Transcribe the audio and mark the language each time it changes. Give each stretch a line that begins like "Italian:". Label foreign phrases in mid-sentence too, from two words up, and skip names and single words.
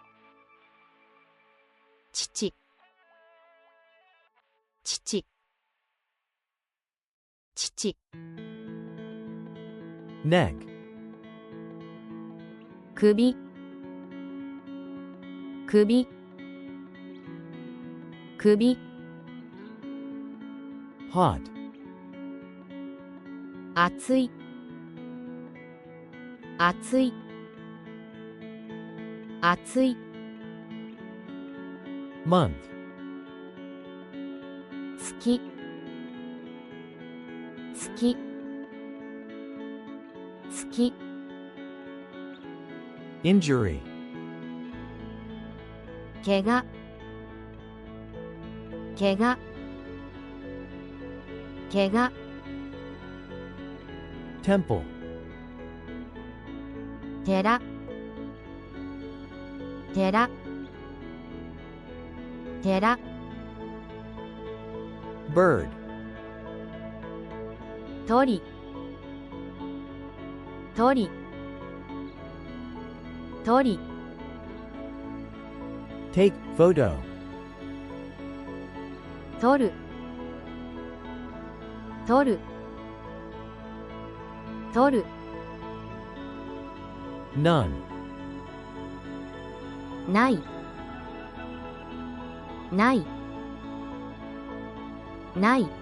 Japanese: 父父父 Neck. 首首首 hot, 暑い暑い暑い month, 月月月 injury, 怪我怪我怪我 temple, 寺寺寺 bird, 鳥鳥鳥
English: take photo,
Japanese: 撮る撮る撮る none, ないないない